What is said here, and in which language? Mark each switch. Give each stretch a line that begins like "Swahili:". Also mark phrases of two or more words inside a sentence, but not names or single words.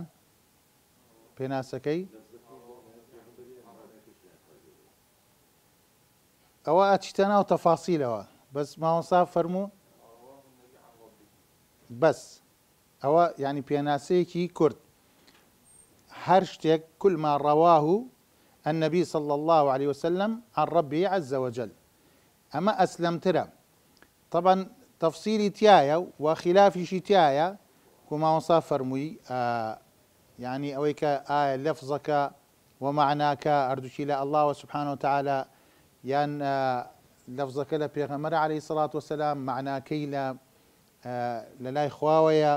Central Kurdish: پێناسەکەی ئەوە ئەچیتە ناو تەفاسیلەوە، بەس مامۆستا فەرموو بەس ئەوە یعنی پێناسەیەکی کورد. هەر شتێک
Arabic: كل ما رواه النبي صلى الله عليه وسلم عن ربه عز وجل.
Central Kurdish: ئەمە ئەسلەمترە. طبعا تەفسیری تایە و خلافیشی تایە کە مامۆستا فەرمووی يعني ئەوەی کە ئایا لەفزەکە و معناکە هەردووکی لە ئەڵڵاهوە
Arabic: سوبحانەهو وتەعالا
Central Kurdish: یان لەفزەکە لە پێغەمبەر
Arabic: عەلەیهی سەڵات وەسەلام
Central Kurdish: معناکەی لە لای خواوەیە.